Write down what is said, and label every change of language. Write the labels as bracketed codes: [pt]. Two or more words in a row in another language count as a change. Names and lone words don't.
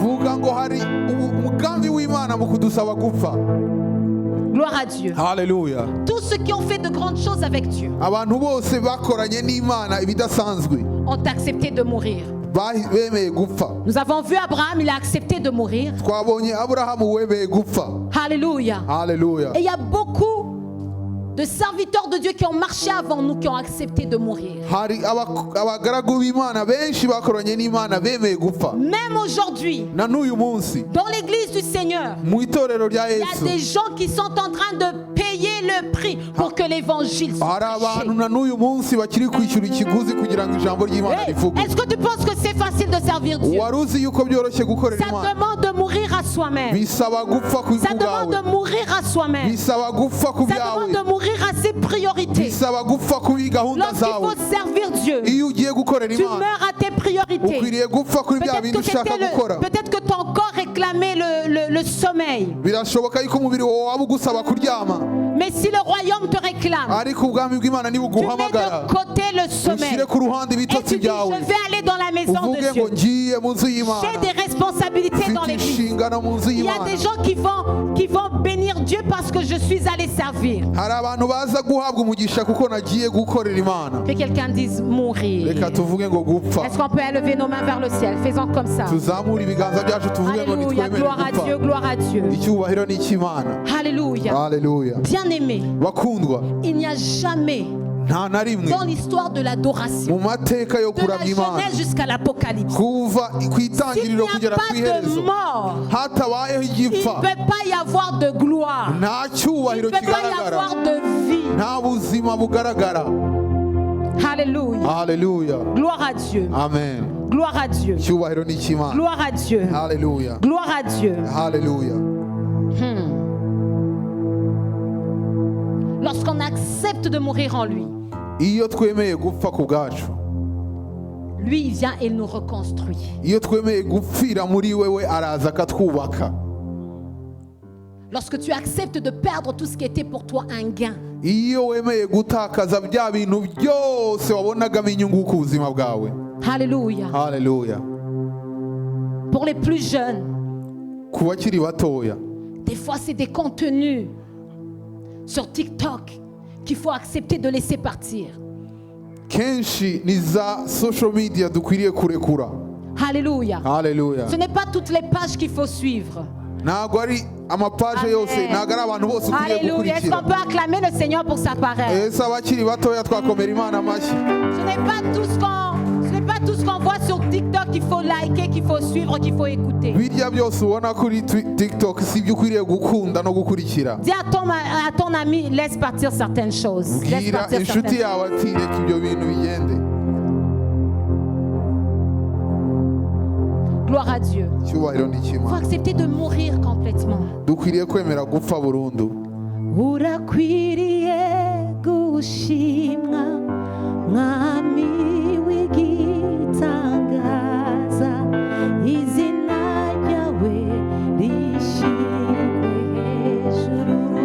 [rw] Vuga ngo hari umugambi w'Imana mu kudusaba gupfa. [fr] Gloire à Dieu. [rw] Haleluya. [fr] Tous ceux qui ont fait de grandes choses avec Dieu [rw] Abantu bose bakoranye n'Imana ibidasanzwe [fr] ont accepté de mourir. [rw] bemeye gupfa. [fr] Nous avons vu Abraham, il a accepté de mourir. [rw] Twabonye Aburahamu wemeye gupfa. [fr] Alléluia. [rw] Haleluya. [fr] Et il y a beaucoup de serviteurs de Dieu qui ont marché avant nous, qui ont accepté de mourir. [rw] Hari abagaragu b'Imana benshi bakoranye n'Imana bemeye gupfa. [fr] Même aujourd'hui, [rw] Na n'uyu munsi [fr] dans l'église du Seigneur, [rw] mu itorero rya [fr] il y a des [rw] Yesu [fr] gens qui sont en train de payer le prix pour que l'évangile soit [rw] hari abantu [fr] prêché. [rw] na n'uyu munsi bakiri kwishyura ikiguzi kugira ngo ijambo ry'Imana Hey, rivugwe. [fr] est-ce que tu penses que c'est facile de servir Dieu? [rw] Wari uzi yuko byoroshye gukorera [fr] Ça [rw] Imana? [fr] demande de mourir à soi-même. [rw] Bisaba gupfa ku [fr] Ça demande [rw] bwawe, [fr] de mourir à soi-même. [rw] bisaba gupfa ku [fr] Ça demande [rw] byawe, [fr] de mourir à ses priorités. [rw] bisaba gupfa ku gahunda [fr] Lorsqu'il [rw] zawe. [fr] faut servir Dieu, [rw] Iyo ugiye gukorera [fr] tu [rw] Imana [fr] meurs à tes priorités. [rw] ukwiriye gupfa kuri bya [fr] Peut-être [rw] bintu [fr] que, [rw] ushaka gukora. [fr] peut-être que ton corps réclamait le sommeil. [rw] Birashoboka yuko umubiri wawe waba ugusaba kuryama, [fr] Mais si le royaume te réclame, [rw] ariko ubwami bw'Imana [fr] tu mets [rw] nibuguhamagara [fr] de côté le sommeil. [rw] ushyire ku ruhande [fr] Et [rw] ibitotsi [fr] tu dis, [rw] byawe, [fr] je vais aller dans la maison [rw] uvuge [fr] de [rw] ngo [fr] Dieu. [rw] ngiye mu nzu y'Imana, [fr] J'ai des responsabilités dans [rw] mfite [fr] l'église. [rw] inshingano mu nzu [fr] Il y a [rw] y'Imana. [fr] des gens qui vont bénir Dieu parce que je suis allé servir. [rw] Hari abantu baza guhabwa umugisha kuko nagiye gukorera Imana. [fr] Que quelqu'un dise mourir. [rw] Reka tuvuge ngo gupfa, [fr] Est-ce qu'on peut élever nos mains vers le ciel? Faisons comme ça. [rw] tuzamure ibiganza byacu tuvuge ngo [fr] Alléluia, [rw] nitwemere [fr] gloire à Dieu, [rw] gupfa. [fr] gloire à Dieu. [rw] Icyubahiro ni icy'Imana. [fr] Alléluia. [rw] Haleluya. [fr] Bien-aimé, [rw] Bakundwa, [fr] il n'y a jamais [rw] nta na rimwe [fr] dans l'histoire de l'adoration, [rw] mu mateka yo [fr] de la [rw] kuramya Imana [fr] Genèse jusqu'à l'Apocalypse. [rw] kuva ku [fr] S'il n'y [rw] itangiriro kugera [fr] a [rw] ku [fr] pas [rw] iherezo [fr] de mort, [rw] hatabayeho [fr] il ne [rw] igipfa [fr] peut pas y avoir de gloire. [rw] nta [fr] Il ne [rw] cyubahiro [fr] peut pas y [rw] kigaragara [fr] avoir de vie. [rw] nta buzima bugaragara. [fr] Alléluia. [rw] Haleluya, [fr] Gloire à Dieu. [rw] amen. [fr] Gloire à Dieu. [rw] Cyubahiro ni cy'Imana. [fr] Gloire à Dieu. [rw] Haleluya, [fr] Gloire à Dieu. [rw] haleluya. [fr] Lorsqu'on accepte de mourir en lui, [rw] Iyo twemeye gupfa ku bwacu, [fr] lui il vient et il nous reconstruit. [rw] iyo twemeye gupfira muri wewe araza akatwubaka. [fr] Lorsque tu acceptes de perdre tout ce qui était pour toi un gain, [rw] Iyo wemeye gutakaza bya bintu byose wabonagamo inyungu ku buzima bwawe. [fr] Alléluia. [rw] Haleluya. [fr] Pour les plus jeunes, [rw] Ku bakiri batoya, [fr] des fois c'est des contenus sur TikTok qu'il faut accepter de laisser partir. [rw] kenshi ni za [en] social media [rw] dukwiriye kurekura. [fr] Alléluia. [rw] Haleluya. [fr] Ce n'est pas toutes les pages qu'il faut suivre. [rw] Ntabwo ari amapaje yose, ntabwo ari abantu bose ukwiriye [fr] Alléluia. Est-ce qu'on [rw] gukurikira. [fr] peut acclamer le Seigneur pour sa parole? [rw] Ese abakiri batoya twakomera Imana amashyi. [fr] Ce n'est pas tout ce qu'on voit sur TikTok qu'il faut liker, qu'il faut suivre, qu'il faut écouter. [rw] Birya byose ubona kuri TikTok si byo ukwiriye gukunda no gukurikira. [fr] Dis à ton ami, laisse partir certaines choses. Laisse [rw] Bwira [fr] partir [rw] inshuti [fr] certaines [rw] yawe ati reka ibyo bintu bigende. [fr] Gloire à Dieu. [rw] Cyubahiro ni [fr] Il faut [rw] cy'Imana. [fr] accepter de mourir complètement. [rw] Dukwiriye kwemera gupfa burundu. Urakwiriye gushimwa mwami w'igitangaza, izina ryawe rishimwe hejuru.